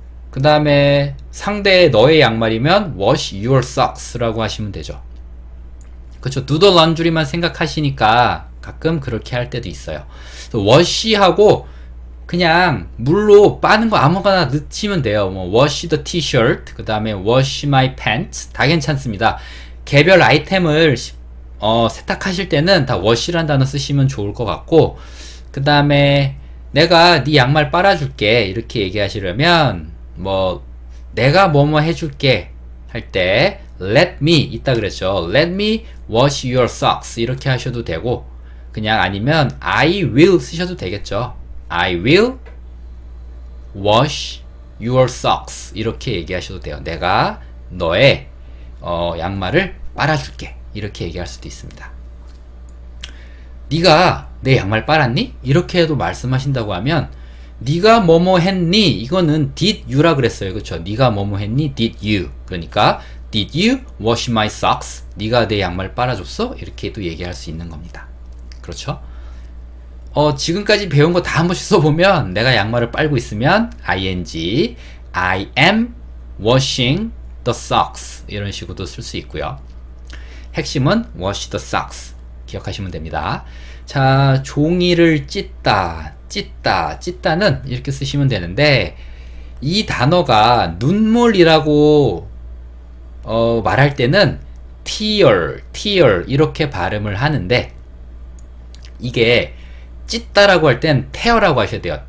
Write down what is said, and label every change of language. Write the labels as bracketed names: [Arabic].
[Korean] 그 다음에 상대의 너의 양말이면 [English] wash your socks [Korean] 라고 하시면 되죠. 그렇죠. [English] do the laundry [Korean] 만 생각하시니까 가끔 그렇게 할 때도 있어요. wash하고 그냥 물로 빠는 거 아무거나 넣으시면 돼요. 뭐 [English] wash the t-shirt, [Korean] 그 다음에 [English] wash my pants [Korean] 다 괜찮습니다. 개별 아이템을 세탁하실 때는 다 wash란 단어 쓰시면 좋을 것 같고, 그 다음에 내가 네 양말 빨아줄게 이렇게 얘기하시려면 뭐 내가 뭐뭐 해줄게 할 때 [English] let me [Korean] 있다 그랬죠. [English] let me wash your socks [Korean] 이렇게 하셔도 되고, 그냥 아니면 [English] I will [Korean] 쓰셔도 되겠죠. [English] I will wash your socks [Korean] 이렇게 얘기하셔도 돼요. 내가 너의 양말을 빨아줄게 이렇게 얘기할 수도 있습니다. 네가 내 양말 빨았니? 이렇게 해도 말씀하신다고 하면 네가 뭐뭐 했니? 이거는 [English] did you [Korean] 라 그랬어요. 그렇죠? 네가 뭐뭐 했니? [English] did you. [Korean] 그러니까 [English] did you wash my socks? [Korean] 네가 내 양말 빨아줬어? 이렇게도 얘기할 수 있는 겁니다. 그렇죠? 지금까지 배운 거 다 한 번씩 써보면 내가 양말을 빨고 있으면 ing, [English] I am washing the socks [Korean] 이런 식으로도 쓸 수 있고요. 핵심은 [English] wash the socks [Korean] 기억하시면 됩니다. 자, 종이를 찢다는 이렇게 쓰시면 되는데, 이 단어가 눈물이라고 말할 때는 tear 이렇게 발음을 하는데, 이게 찢다라고 할 땐 tear라고 하셔야 돼요.